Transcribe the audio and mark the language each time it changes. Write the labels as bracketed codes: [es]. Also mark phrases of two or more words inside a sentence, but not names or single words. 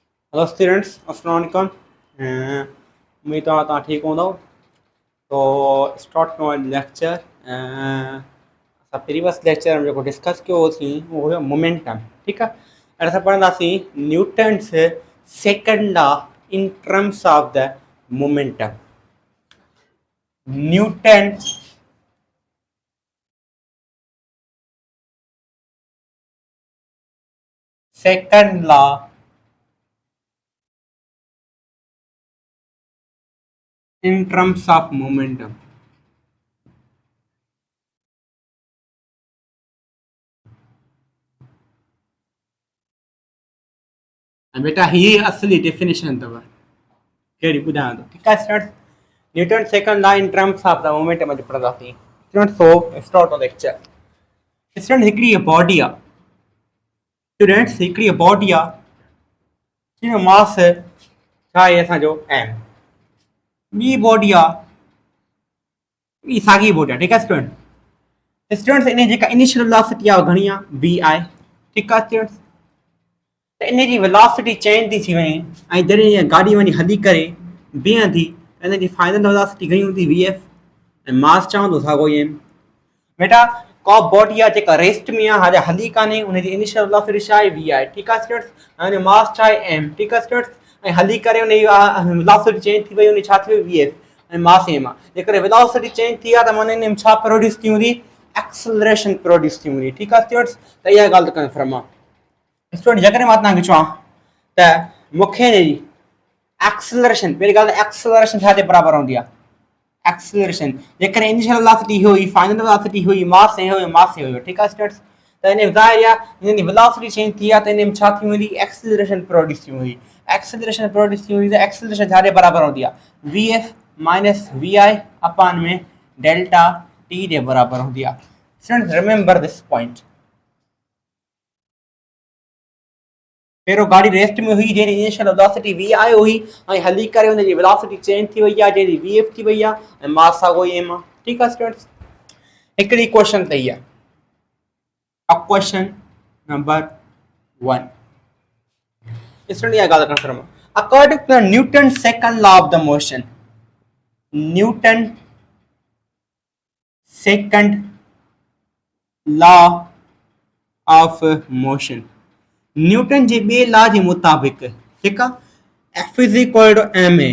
[en] Hello students, [ar] السلام عليكم. [sd] उम्मीद है तव्हां ठीक हूंदव। तो स्टार्ट कयूं लेक्चर। असां प्रीवियस लेक्चर में जेको डिस्कस कयो होसीं उहो हुयो मोमेंटम। ठीकु आहे। हाणे असां पढ़ंदासीं [en] Newton's second law in terms of the momentum. Newton second law in terms of momentum. [sd] बेटा ही असली डेफिनेशन अथव कहिड़ी ॿुधायां थो। ठीकु आहे स्टूडेंट। [en] Newton second law in terms of the momentum [sd] अॼु पढ़ंदासीं स्टूडेंट। [en] so start on lecture. [sd] स्टूडेंट हिकिड़ी बॉडी आहे। स्टूडेंट्स हिकिड़ी बॉडी आहे जिन जो मास छा आहे असांजो एम। ॿी बॉडी आहे ॿी साॻी बॉडी आहे। ठीकु आहे स्टूडेंट। स्टूडेंट्स इन जेका [en] initial velocity [sd] आहे घणी आहे वी आहे। ठीकु आहे स्टूडेंट्स। त इन जी वेलोसिटी चेंज थी थी वञे ऐं जॾहिं ईअं गाॾी वञी हली करे बीहे थी इन जी [en] final velocity [sd] घणी हूंदी वी एफ ऐं मास चवंदो साॻो ई एम। बेटा को बॉडी आहे जेका रेस्ट में आहे हाणे हली कान्हे उनजी [en] initial velocity [sd] छा आहे वी आहे। ठीकु आहे स्टूडेंट्स। ऐं हुनजो मास छा आहे एम। ठीकु आहे स्टूडेंट्स। ऐं हली करे उनजी [en] velocity change [sd] थी वई उन छा थी वई वी एफ ऐं मास एम आहे। जेकॾहिं [en] velocity change [sd] थी आहे त माना इन में छा प्रोड्यूस थी हूंदी [en] acceleration produce [sd] थी हूंदी। ठीकु आहे स्टूडेंट्स। त इहा ॻाल्हि त कंफर्म आहे स्टूडेंट। जेकॾहिं मां तव्हांखे चवां त मूंखे एक्सेलरेशन पहिरीं ॻाल्हि त एक्सेलरेशन छा जे बराबरि हूंदी आहे एक्सेलरेशन। जेकॾहिं [en] initial velocity [sd] हुई [en] final velocity [sd] हुई मास हे हुयो मास हे हुयो। ठीकु आहे स्टूडेंट्स। त इन ज़ाहिर आहे हिन जी [en] velocity change [sd] थी आहे त इन में छा थी वेंदी [en] acceleration produce [sd] थी वेंदी। [en] acceleration produce [sd] थी वेंदी त एक्सेलरेशन छा जे बराबरि हूंदी आहे [en] v f minus v i upon [sd] में [en] delta t [sd] जे बराबरि हूंदी आहे। [en] Students remember this point. [sd] पहिरियों गाड़ी रेस्ट में हुई जहिड़ी [en] initial velocity v i [sd] हुई ऐं हली करे हुनजी [en] velocity change [sd] थी वई आहे जहिड़ी वी एफ थी वई आहे ऐं मास साॻो ई एम आहे। ठीकु आहे स्टूडेंट्स। हिकिड़ी क्वेश्चन त इहा [en] question number 1 student [sd] इहा ॻाल्हि कंफर्म आहे। [en] According to the Newton second law of the motion Newton second law of motion [sd] न्यूटन जे ॿिए लॉ जे मुताबिक़ ठीकु आहे [en] F is equal to m a.